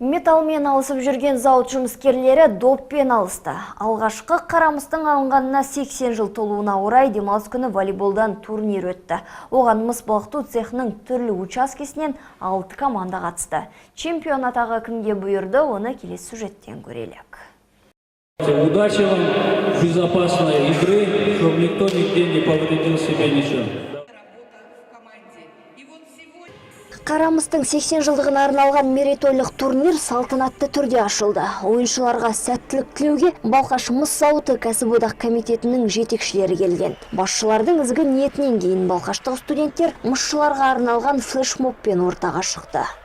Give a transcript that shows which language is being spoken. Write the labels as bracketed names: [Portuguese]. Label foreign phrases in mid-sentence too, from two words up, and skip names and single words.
[Kazakh] Металлмен алысып жүрген зауыт жұмыскерлері доппен алысты. Алғашқы қарамыстың алынғанына 80 жыл толуына орай демалыс күні волейболдан турнир өтті. Оған мыс балқыту цехының түрлі учаскесінен 6 команда қатысты. Чемпион атағы кімге бұйырды, оны келесі сюжеттен көрелік. [Russian] Удачи вам, безопасной игры, чтобы никто нигде не повредил себя ничего. [Kazakh] Қарамыстың 80 жылдығына арналған мерейтойлық турнир салтанатты түрде ашылды. Ойыншыларға сәттілік тілеуге Балқаш мыс зауыты кәсіподақ комитетінің жетекшілері келген. Басшылардың ізгі ниетінен кейін балқаштық студенттер мысшыларға арналған флешмобпен ортаға шықты.